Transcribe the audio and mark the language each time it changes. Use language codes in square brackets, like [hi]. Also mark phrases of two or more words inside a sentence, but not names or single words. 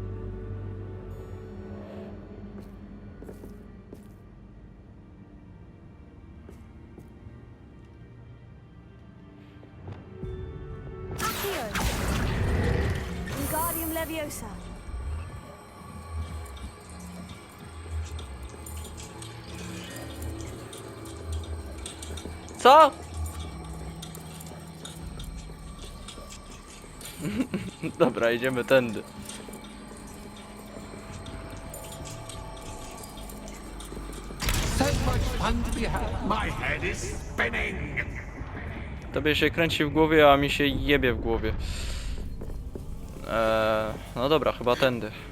[pl] Wingardium Leviosa. Co? Dobra, idziemy tędy. [en] So much fun to be had. My head is spinning. [pl] Tobie się kręci w głowie, a mi się jebie w głowie. No dobra, chyba tędy.